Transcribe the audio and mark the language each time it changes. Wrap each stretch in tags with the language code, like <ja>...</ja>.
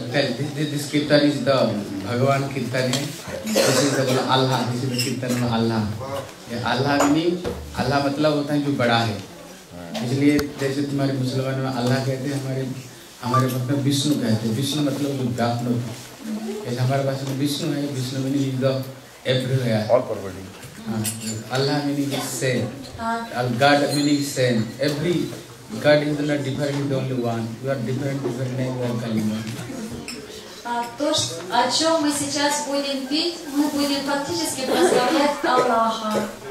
<en>This kirtan is the Bhagavan kirtan. This is the Allah. This is the kirtan of Allah. Allah meaning</en> <hi>Allah मतलब होता है जो बड़ा है. इसलिए जैसे तुम्हारे मुसलमान में अल्लाह कहते हैं, हमारे मत में विष्णु कहते हैं. विष्णु मतलब जो व्यापक है. जैसे हमारे पास में विष्णु है, Vishnu</hi> <en>meaning the everywhere. All pervading. Allah meaning is same. God meaning same. Every God is not different, is the only one. You are different name, you are Kalima.</en> <ru>То, о чем мы сейчас будем петь, мы будем фактически прославлять Аллаха.</ru>